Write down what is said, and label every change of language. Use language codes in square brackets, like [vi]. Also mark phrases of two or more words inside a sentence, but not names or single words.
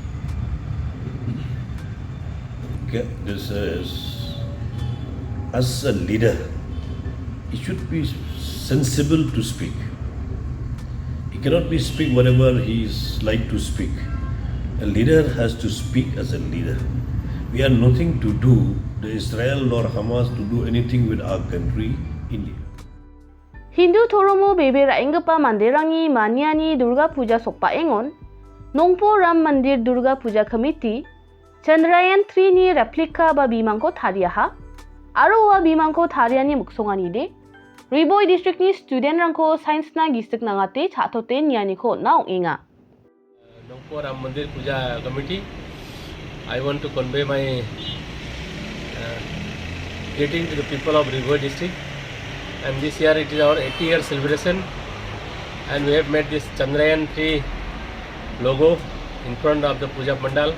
[en] Okay, this is, as a leader, he should be sensible to speak. He cannot be speak whatever he is like to speak. A leader has to speak as a leader. We have nothing to do, the Israel nor Hamas, to do anything with our country, India. [grt] Hindu Thoromo Bebe Raingapa Mandirangi Maniani Durga Puja Sokpa Engon, Nongpo Ram Mandir Durga Puja Committee, Chandrayaan 3 ni replika ba bimangko thariaha, aro wa bimangko thariani muksongani de, Riboy District ni student rangko science na gistik nangate chatote niani ko naong inga. Nongpo Ram Mandir Puja Committee, [en] I want to convey my greeting to the people of Riboy District. And this year it is our 80-year celebration, and we have made this Chandrayaan 3 logo in front of the Puja Pandal.